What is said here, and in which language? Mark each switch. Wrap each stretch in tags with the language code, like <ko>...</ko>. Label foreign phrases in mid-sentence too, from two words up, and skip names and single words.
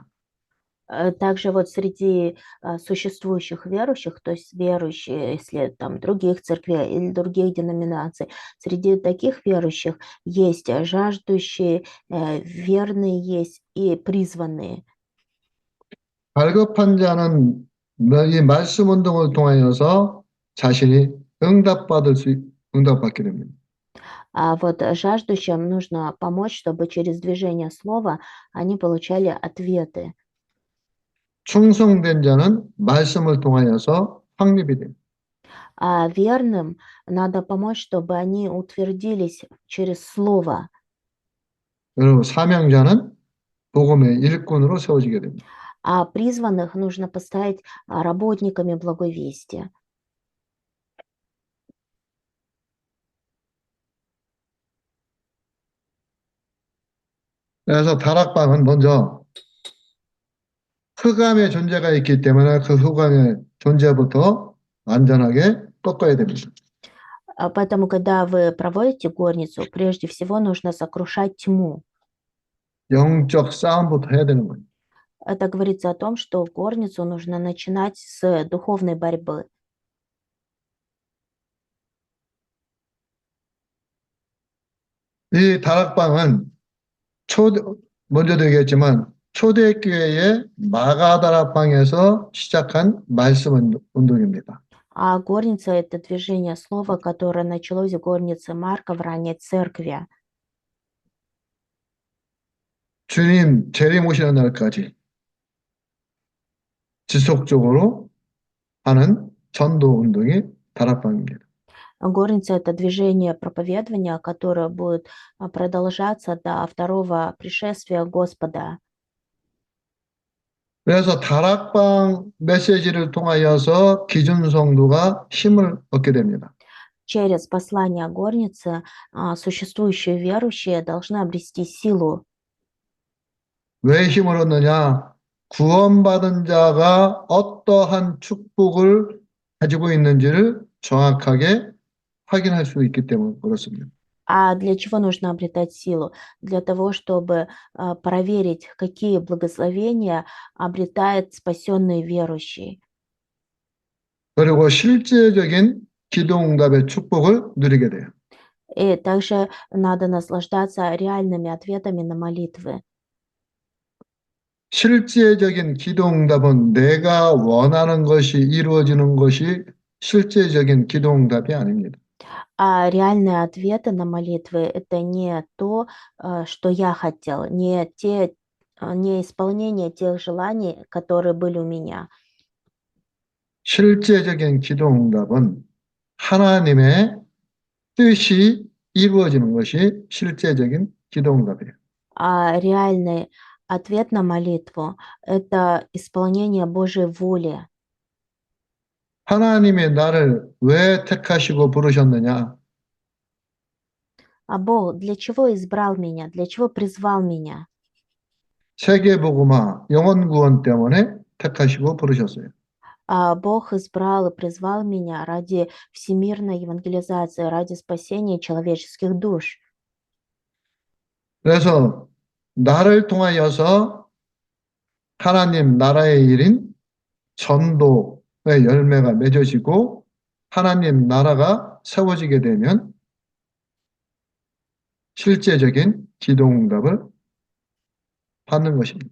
<ru>Также вот среди существующих верующих, то есть верующие, если там других церквей или других деноминаций, среди таких верующих есть жаждущие, верные есть и призванные.</ru> <ko>갈급한 자는 이 말씀 운동을 통하여서 자신이 응답받게 됩니다.</ko> <ru>А вот жаждущим нужно помочь, чтобы через движение слова они получали ответы.</ru> <ko>충성된 자는 말씀을 통하여서 확립이 됩니다.</ko> <ru>А верным надо помочь, чтобы они утвердились через слово.</ru> <ko>그리고 사명자는 복음의 일꾼으로 세워지게 됩니다.</ko> <ru>А призванных нужно поставить работниками благой вести.</ru> <ko>그래서 다락방은 먼저 흑암의 존재가 있기 때문에 그 흑암의 존재부터 완전하게 꺾어야 됩니다.</ko> <ru>Поэтому, когда вы проводите горницу, прежде всего нужно сокрушать тьму.</ru> <ko>영적 싸움부터 해야 되는 거예요.</ko> <ru>Это говорится о том, что горницу нужно начинать с духовной борьбы.</ru> <ko>이 다락방은 먼저도 얘기했지만 초대교회의 마가다락방에서 시작한 말씀 운동입니다.</ko> <ru>А горница– это движение слова, которое началось в горнице Марка в ранней церкви.</ru> <ko>주님 재림 오시는 날까지 지속적으로 하는 전도 운동이 다락방입니다.</ko> <ru>Горница– это движение проповедования, которое будет продолжаться до второго пришествия Господа.</ru> <ko>그래서 다락방 메시지를 통하여서 기존 성도가 힘을 얻게 됩니다.</ko> <ru>Через послание горницы существующие верующие должны обрести силу.</ru> <ko>왜 힘을 얻느냐? 구원받은 자가 어떠한 축복을 가지고 있는지를 정확하게 확인할 수 있기 때문에 그렇습니다.</ko> <ru>А для чего нужно обретать силу? Для того, чтобы проверить, какие благословения обретает спасенный верующий.</ru> <ko>그리고 실제적인 기도응답의 축복을 누리게 돼요.</ko> <ru>И также надо наслаждаться реальными ответами на молитвы.</ru> <ko>실제적인 기도응답은 내가 원하는 것이 이루어지는 것이 실제적인 기도응답이 아닙니다.</ko> <ru>А реальные ответы на молитвы– это не то, что я хотел, не исполнение тех желаний, которые были у меня.</ru> <ko>실제적인 기도응답은 하나님의 뜻이 이루어지는 것이 실제적인 기도응답이에요.</ko> <ru>А реальный ответ на молитву– это исполнение Божьей воли.</ru> <ko>하나님이 나를 왜 택하시고 부르셨느냐?</ko> <ru>А Бог для чего избрал меня, для чего призвал меня?</ru> <ko>세계복음화, 영혼구원 때문에 택하시고 부르셨어요.</ko> <ru>А Бог избрал и призвал меня ради всемирной евангелизации, ради спасения человеческих душ.</ru> <ko>그래서 나를 통하여서 하나님 나라의 일인 전도의 열매가 맺어지고 하나님 나라가 세워지게 되면 실제적인 기도응답을 받는 것입니다.</ko>